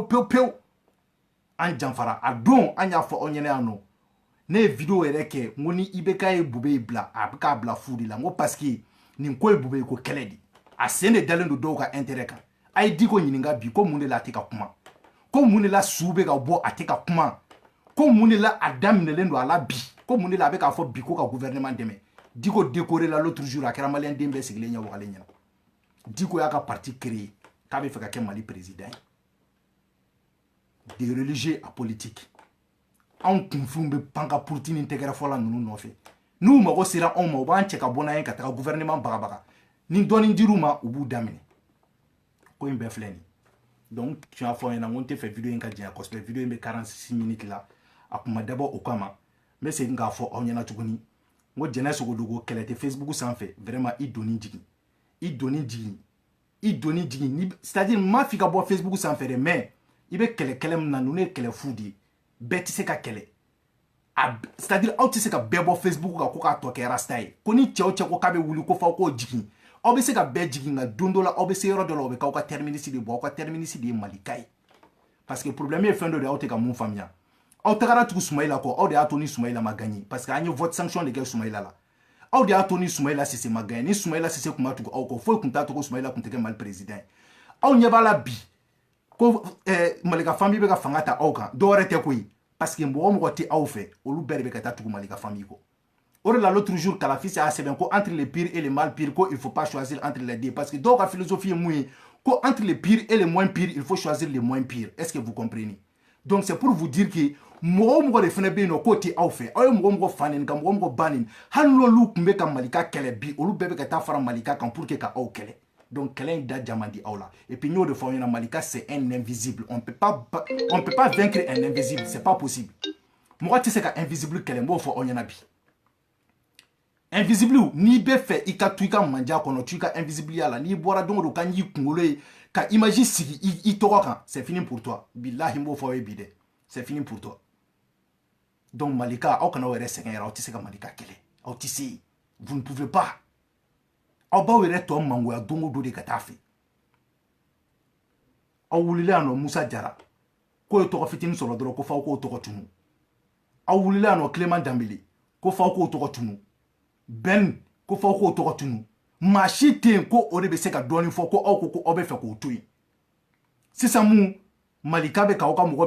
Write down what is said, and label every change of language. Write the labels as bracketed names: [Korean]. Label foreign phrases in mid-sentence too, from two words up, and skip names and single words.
[Bambara] pewu pewu an janfara a don an y'a fɔ aw ɲɛna yan nɔ ne ye video yɛrɛ kɛ n ko ni IBK ye Bube bila a bɛ k'a bila fu de la n ko [French] parce que [Bambara] nin ko ye Bube ko kɛlɛ de a sen de dalen don dɔw ka intérêt kan a ye Diko ɲininka bi ko mun de la a tɛ ka kuma ko mun de la su bɛ ka bɔ a tɛ ka kuma ko mun de la a daminɛlen don a la bi ko mun de la a bɛ k'a fɔ bi ko ka gouvernement dɛmɛ Diko décoré la [French] l'autre jour [Bambara] a kɛra maliyɛn den bɛɛ sigilen ɲɛ wagalen ɲɛna Diko y'a ka [French] parti créé [Bambara] k'a bɛ fɛ ka kɛ Mali président [French] des religieux à politique [Bambara] anw kunfinw bɛ pan ka puruti ni tɛgɛrɛ fɔla ninnu nɔfɛ n'u mago sera anw ma u b'an cɛ ka bɔ n'an ye ka taga gouvernement bagabaga ni dɔɔni dir'u ma u b'u daminɛ ko in bɛɛ filɛ nin donc tu y'a fɔ n ɲɛna n ko n tɛ fɛ video in ka janya kosɛbɛ video in bɛ 46 minutes la a kun ma dabɔ o kama n bɛ segin k'a fɔ aw ɲɛna tuguni n ko Jɛnɛ Sogodogo kɛlɛ tɛ Facebook sanfɛ vraiment i doni jigin i doni jigin [French] c'est-à-dire [Bambara] n m'a f'i ka bɔ Facebook sanfɛ dɛ mais i bɛ kɛlɛ min na ninnu ye kɛlɛ fu de ye bɛɛ tɛ se ka kɛlɛ [French] c'est-à-dire [Bambara] aw tɛ se ka bɛɛ bɔ Facebook kan ko k'a tɔ kɛ rasta ye ko ni cɛw cɛ ko k'a bɛ wuli ko f'aw k'o jigin aw bɛ se ka bɛɛ jigin nka don dɔ la aw bɛ se yɔrɔ dɔ la o bɛ k'aw ka terminus de bɔ aw ka terminus de ye Malika ye [French] parce que [Bambara] problème ye fɛn dɔ de aw tɛ ka mun faamuya aw tagara tugu Sumayila kɔ aw de y'a to ni Sumayila ma gagné [French] parce que [Bambara] an ye vote sanction de kɛ Sumayila la aw de y'a to ni Sumayila Sise ma gagné ni Sumayila Sise kun ma tugu aw kɔ foyi kun t'a to ko Sumayila kun tɛ kɛ Mali président ye aw ɲɛ b'a la bi ko Malika famille bɛ ka fanga ta aw kan dɔw wɛrɛ tɛ koyi [French] parce que [Bambara] mɔgɔ tɛ aw fɛ olu bɛɛ de bɛ ka taa tugu Malika famille kɔ o de la l'autre jour Kalafis y'a sɛbɛn ko [French] entre les pires et les mal pires ko il faut pas choisir entre les deux parce que [Bambara] dɔw ka philosophie ye mun ye ko [French] entre les pires et les moins pires il faut choisir les moins pires est-ce que vous comprenez donc c'est pour vous dire que [Bambara] mɔgɔ de fana bɛ yen nɔ k'o tɛ aw fɛ aw ye mɔgɔ fa nin ka mɔgɔ ba nin hali n'olu tun bɛ ka Malika kɛlɛ bi olu bɛɛ bɛ ka taa fara Malika kan [French] pour que [Bambara] ka aw kɛlɛ donc kɛlɛ in da jama di aw la [French] et puis [Bambara] n y'o de fɔ aw ɲɛna Malika [French] c'est un invisible on peut pas vaincre un invisible c'est pas possible [Bambara] mɔgɔ tɛ se ka invisible kɛlɛ n b'o fɔ aw ɲɛna bi invisible n'i bɛ fɛ i ka to i ka manja kɔnɔ tu i ka invisible ya la n'i bɔra don o don ka n'i kunkolo ye ka image sigi i tɔgɔ kan [French] c'est fini pour toi [Bambara] billahi n b'o fɔ aw ye bi dɛ [French] c'est fini pour toi [Bambara] donc Malika aw kana aw yɛrɛ sɛgɛn yɛrɛ aw tɛ se ka Malika kɛlɛ aw tɛ se [French] vous ne pouvez pas [Bambara] aw b'aw yɛrɛ tɔ mangoya don o don de ka taa fɛ aw wulila yan nɔ Musa Jara k'o ye tɔgɔ fitinin sɔrɔ dɔrɔn ko f'aw k'o tɔgɔ tunu aw wulila yan nɔ Clément Dembélé ko f'aw k'o tɔgɔ tunu Ben ko f'aw k'o tɔgɔ tunu maa si tɛ yen ko o de bɛ se ka dɔɔni fɔ ko aw ko aw bɛ fɛ k'o to yen sisan mun Malika bɛ k'aw ka mɔgɔ